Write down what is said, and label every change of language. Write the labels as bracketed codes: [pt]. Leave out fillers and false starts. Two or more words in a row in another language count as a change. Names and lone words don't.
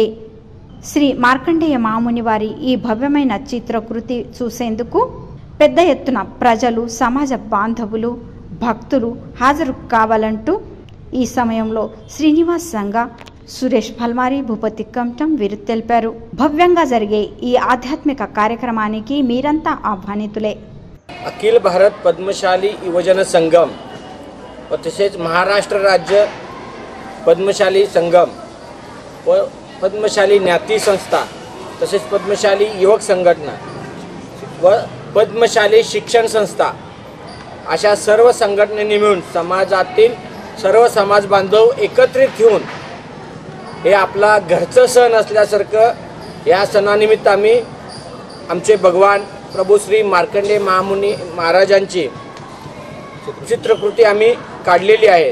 [te] శ్రీ మార్కండేయ మహాముని వారి ఈ భవ్యమైన చిత్రకృతి చూసేందుకు పెద్ద ఎత్తున ప్రజలు, సమాజ బాంధవులు, భక్తులు హాజరు కావాలంటూ ఈ సమయంలో శ్రీనివాస్ సంఘ, సురేష్ పల్మారి, భూపతి కమటం వీరు తెలిపారు। భవ్యంగా జరిగే ఈ ఆధ్యాత్మిక కార్యక్రమానికి మీరంతా ఆహ్వానితులే। [mr] अखिल भारत पद्मशाली युवजन संगम व तसेच महाराष्ट्र राज्य पद्मशाली संगम व पद्मशाली ज्ञाती संस्था तसेच पद्मशाली युवक संघटना व पद्मशाली शिक्षण संस्था अशा सर्व संघटनेने मिळून समाजातील सर्व समाज बांधव एकत्रित घेऊन हे आपला घरचं सण असल्यासारखं या सणानिमित्त आम्ही आमचे भगवान प्रभू श्री मार्कंडेय महामुनी महाराजांची चित्रकृती आम्ही काढलेली आहे।